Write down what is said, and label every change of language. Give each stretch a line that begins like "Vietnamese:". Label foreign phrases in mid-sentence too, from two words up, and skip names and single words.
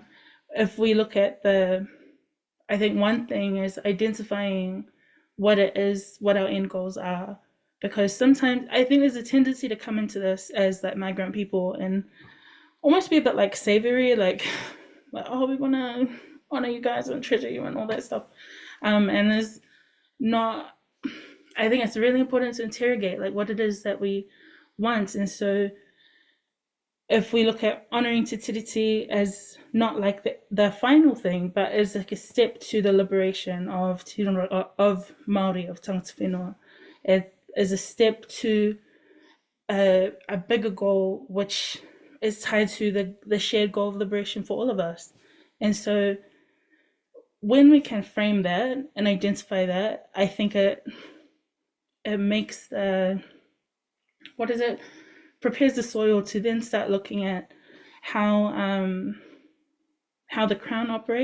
English: If we look at I think one thing is identifying what it is, what our end goals are, because sometimes I think there's a tendency to come into this as like migrant people and almost be a bit like savory, like oh, we want to honor you guys and treasure you and all that stuff, and there's not, I think it's really important to interrogate like what it is that we want. And so if we look at honoring Te Tiriti as not like the final thing, but as like a step to the liberation of Māori, of
Māori: tangata whenua,
English: it is a step to a bigger goal, which is tied to the shared goal of liberation for all of us. And so when we can frame that and identify that, I think it makes prepares the soil to then start looking at how the Crown operates.